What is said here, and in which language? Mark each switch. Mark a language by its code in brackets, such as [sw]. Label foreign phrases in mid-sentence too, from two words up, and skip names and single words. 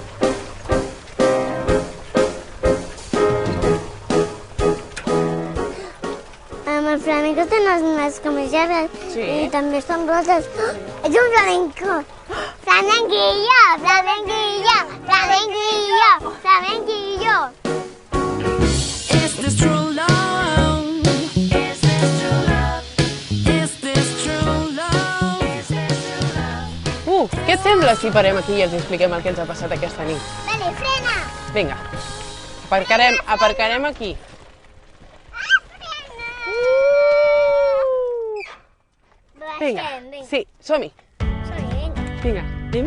[ca] Amb el flamenco tenen les mans com llargues Sí. i també són roses. Oh, és un flamenco. [es] Flamenquillo, flamenquillo, flamenquillo, flamenquillo. [en] Is this true love? Is this true love? Is this true love? Is this true love? [ca] Què et sembla si parem aquí i els expliquem el que ens ha passat aquesta nit? Vale, frena. Vinga, aparcarem aquí. Vinga, Baixem, vinga. sí, som-hi. Som-hi, vinga. Vinga, anem.